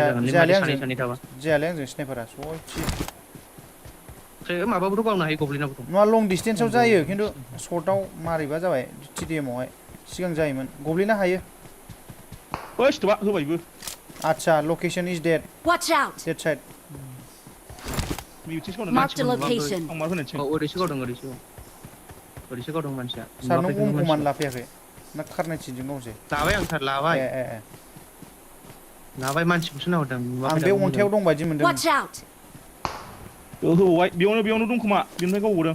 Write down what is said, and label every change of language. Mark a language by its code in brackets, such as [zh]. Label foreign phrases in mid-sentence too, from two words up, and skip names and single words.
[brx] जायालै जागोनलै सानै थाबा आंजों स्नाइपारा सयथि माबाबोथ' गावनो हायो गब्लिनाबोथ' नङा लं डिसटेन्सआव जायो खिन्थु सर्टआव मारैबा जाबाय टिडिएमआवहाय सिगां जायोमोन गब्लिना हायो स्टपा होबायबो [en] आच्छा location is dead Watch out. dead side Marked a location. [brx] ओरैसो गावदों मानसिया सार नों अमखौमान लाफैयाखै ना खारनाय थिनजों गावसै लाबाय आं सार लाबाय मानसिखौसो नाहरदों आं बे अन्थायाव दं बायदि मोनदों [en] Watch out. [brx] होबाय बेयावनो दं खोमा बेनिफ्राय गावबोदों